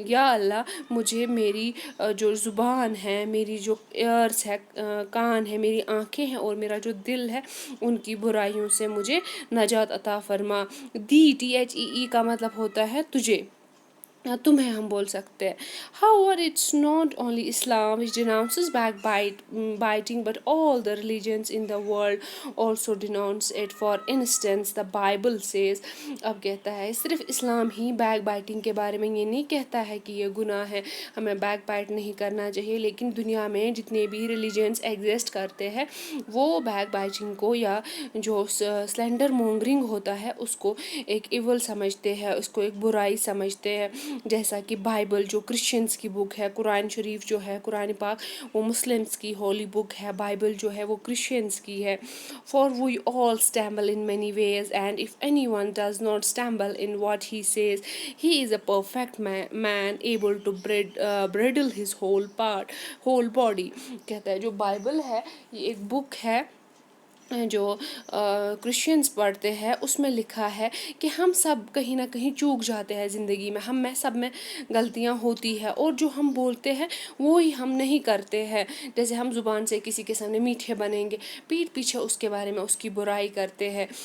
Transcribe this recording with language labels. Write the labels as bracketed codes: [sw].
[ur] یا اللہ، مجھے میری جو زبان ہے، میری جو ایئرس ہے، کان ہے، میری آنکھیں ہیں اور میرا جو دل ہے، ان کی برائیوں سے مجھے نجات عطا فرما. دی THEE کا مطلب ہوتا ہے تجھے، تمہیں ہم بول سکتے ہیں. [en] However, it's not only Islam which denounces backbiting, but all the religions in the world also denounce it. For instance, the Bible says, [ur] اب کہتا ہے صرف اسلام ہی بیک بائٹنگ کے بارے میں یہ نہیں کہتا ہے کہ یہ گناہ ہے، ہمیں بیک بائٹ نہیں کرنا چاہیے، لیکن دنیا میں جتنے بھی ریلیجنس ایگزسٹ کرتے ہیں وہ بیک بائٹنگ کو یا جو سلینڈر مونگرنگ ہوتا ہے اس کو ایک ایول سمجھتے ہیں، اس کو ایک برائی سمجھتے ہیں. جیسا کہ بائبل جو کرسچنس کی بک ہے، قرآن شریف جو ہے، قرآن پاک وہ مسلمس کی ہولی بک ہے، بائبل جو ہے وہ کرسچنس کی ہے. [en] For we all stumble in many ways, and if anyone does not stumble in what he says, he is a perfect man able to bridle his whole body. [ur] کہتا ہے جو بائبل ہے یہ ایک بک ہے جو کرسچنس پڑھتے ہیں، اس میں لکھا ہے کہ ہم سب کہیں نہ کہیں چوک جاتے ہیں زندگی میں، ہم میں سب میں غلطیاں ہوتی ہے، اور جو ہم بولتے ہیں وہی ہم نہیں کرتے ہیں. جیسے ہم زبان سے کسی کے سامنے میٹھے بنیں گے، پیٹھ پیچھے اس کے بارے میں اس کی برائی کرتے ہیں.